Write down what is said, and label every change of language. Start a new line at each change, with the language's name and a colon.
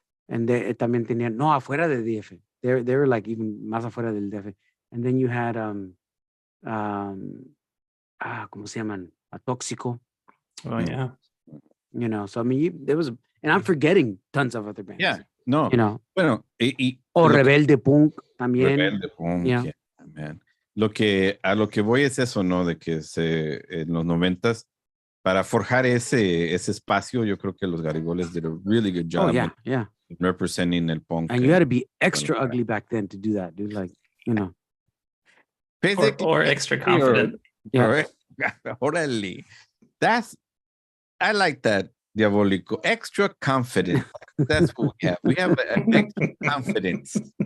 Spanish: And también tenían, no, afuera de DF.
English: They were like even
Spanish: más afuera del DF.
English: And then you had,
Spanish: ¿cómo se llaman? Tóxico.
English: Oh, yeah. You know, so I mean, there was, and I'm forgetting tons of other bands. Yeah, no. You know.
Spanish: Bueno, o Rebelde Punk también. Rebelde Punk,
English: yeah, man.
Spanish: A lo que voy es eso, ¿no? De que en los 90s, para forjar ese espacio, yo creo que los Garigoles
English: did a really good job. Oh, yeah. Representing el punk. And you had to be extra ugly back then to do that, dude. Like, you know. Or extra confident. Yeah. Órale. I like that, Diabólico. Extra confident. That's what we have. We have an extra confidence.